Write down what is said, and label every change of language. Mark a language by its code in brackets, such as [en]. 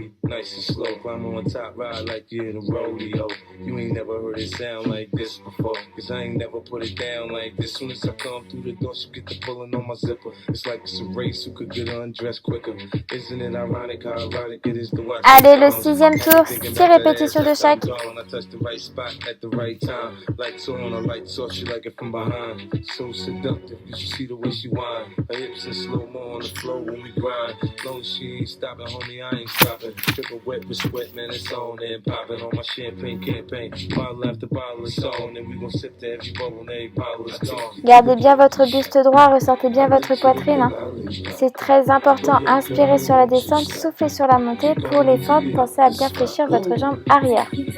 [en] Nice and slow, climb on top, ride like you're in a rodeo. You ain't never heard it sound like this before, cause I ain't never put it down like this. Soon as I come through the door, she'll get the pulling on my zipper. It's like it's a race, who could get undressed quicker. Isn't it ironic how ironic it is to watch? [fr] Allez, le 6e tour, 6 répétitions de chaque. [en] I touch the right spot at the right time. Lights on a light source, she like it from behind. So seductive, you should see the way she whine. Her hips in slow-mo on the floor when we grind. Long as she ain't stopping, homie, I ain't stopping. Triple wet with sweat, man, it's on and popping on my champagne campaign. Bottle after bottle is on and we gon' sip to every bubble and every bottle is gone. [fr] Gardez bien votre buste droit, ressortez bien votre poitrine. Hein. C'est très important. Inspirez sur la descente, soufflez sur la montée. Pour les fentes, pensez à bien fléchir votre jambe arrière.